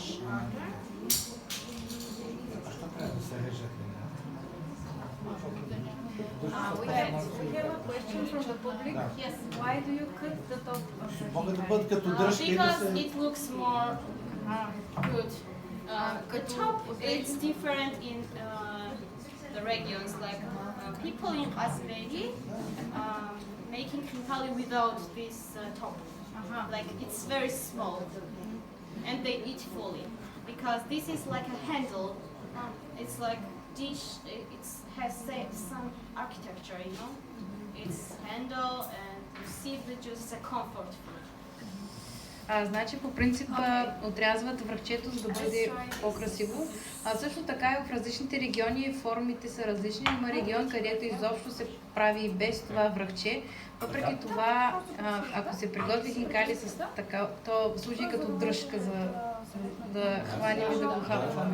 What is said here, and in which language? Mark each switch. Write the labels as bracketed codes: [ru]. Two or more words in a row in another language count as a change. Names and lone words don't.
[en] We have a question from the public. Yes. Why do you cut the top of the [bg] Могат да [en] kinкale? [bg] бъдат като дръжки да [en] Because [bg] се... [en] it looks more good. The top it's different in the regions. Like people in Azeri making кинкале without this top. Like it's very small, and they eat fully because this is like a handle. It's like dish. It has some architecture, you know. It's handle and you see the juice is a comfort food. [bg] Значи по принцип отрязват връхчето, за да бъде по-красиво. Също така и в различните региони формите са различни. Има регион, където изобщо се прави без това връхче. Въпреки това, ако се приготви кинкали с така, то служи като дръжка за да хванем и да го хапваме.